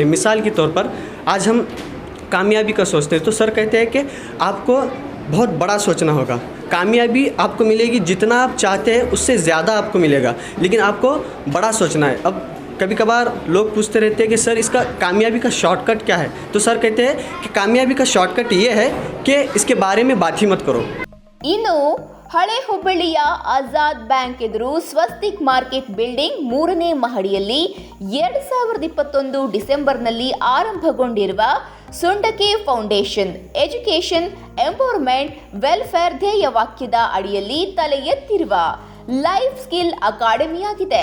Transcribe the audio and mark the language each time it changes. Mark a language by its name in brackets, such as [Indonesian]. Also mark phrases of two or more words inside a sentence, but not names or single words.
[Hindi] मिसाल के तौर पर आज हम कामयाबी का सोचते हैं तो सर कहते हैं कि आपको बहुत बड़ा सोचना होगा, कामयाबी आपको मिलेगी जितना आप चाहते हैं उससे ज़्यादा आपको मिलेगा, लेकिन आपको बड़ा सोचना है। अब कभी कभार लोग पूछते रहते हैं कि सर इसका कामयाबी का शॉर्टकट क्या है, तो सर कहते हैं कि कामयाबी का शॉर्टकट ये है कि इसके बारे में बात ही मत करो। [Kannada] ಇನ್ನು ಹಳೆ ಹುಬ್ಬಳ್ಳಿಯ ಆಜಾದ್ ಬ್ಯಾಂಕ್ ಎದುರು ಸ್ವಸ್ತಿಕ್ ಮಾರ್ಕೆಟ್ ಬಿಲ್ಡಿಂಗ್ 3ನೇ ಮಹಡಿಯಲ್ಲಿ 2021 ಡಿಸೆಂಬರ್ನಲ್ಲಿ ಆರಂಭಗೊಂಡಿರುವ ಸುಂಡಕೆ ಫೌಂಡೇಶನ್ [English] education empowerment welfare [Kannada] ಧ್ಯೇಯ ವಾಕ್ಯದ ಅಡಿಯಲ್ಲಿ ತಲೆ ಎತ್ತಿರುವ [English] life skill [Kannada] ಅಕಾಡೆಮಿಯಾಗಿದೆ.